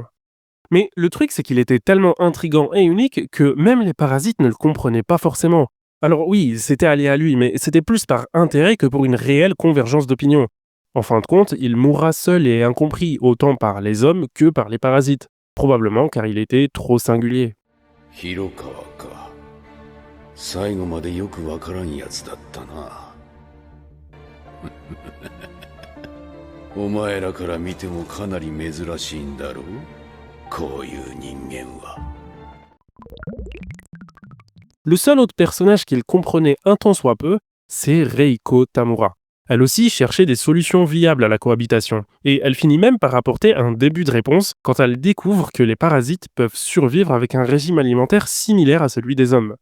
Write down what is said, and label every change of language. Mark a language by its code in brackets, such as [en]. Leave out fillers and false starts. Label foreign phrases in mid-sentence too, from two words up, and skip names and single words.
[fr] Mais le truc, c'est qu'il était tellement intriguant et unique que même les parasites ne le comprenaient pas forcément. Alors oui, c'était allié à lui, mais c'était plus par intérêt que pour une réelle convergence d'opinion. En fin de compte, il mourra seul et incompris, autant par les hommes que par les parasites, probablement car il était trop singulier. [ja] 広川か。最後までよくわからんやつだったな。お前らから見てもかなり珍しいんだろう？こういう人間は。 [fr] Le seul autre personnage qu'il comprenait un tant soit peu, c'est Reiko Tamura. Elle aussi cherchait des solutions viables à la cohabitation, et elle finit même par apporter un début de réponse quand elle découvre que les parasites peuvent survivre avec un régime alimentaire similaire à celui des hommes.